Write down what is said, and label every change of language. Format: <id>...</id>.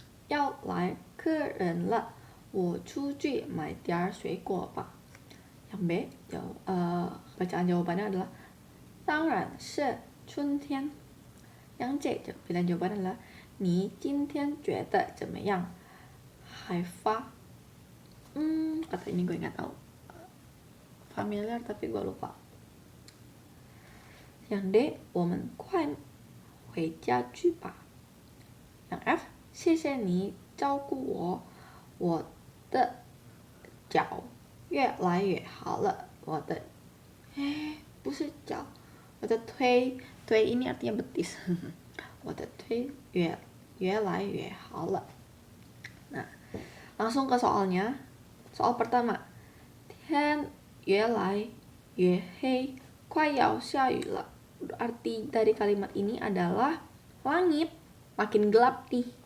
<zh>要来客人了，我出去买点水果吧。</zh> <id>Yang B, bacaan jawabannya adalah</id> <zh>当然是春天。</zh> <id>Yang C, pilihan jawabannya adalah</id> <zh>你今天觉得怎么样？</zh> <id>海发。Kata ini gue nggak tahu. Familiar tapi gue lupa.</id> <zh>Yang D, 我们快回家去吧。 Yang F, 谢谢你照顾我，我的脚越来越好了。我的不是脚，我的腿</zh> <id>ini artinya betis.</id> <zh>我的腿越来越好了。</zh> <id>Nah, langsung ke soalnya. Soal pertama,</id> <zh>天越来越黑，快要下雨了。</zh> <id>Arti dari kalimat ini adalah langit makin gelap nih.</id>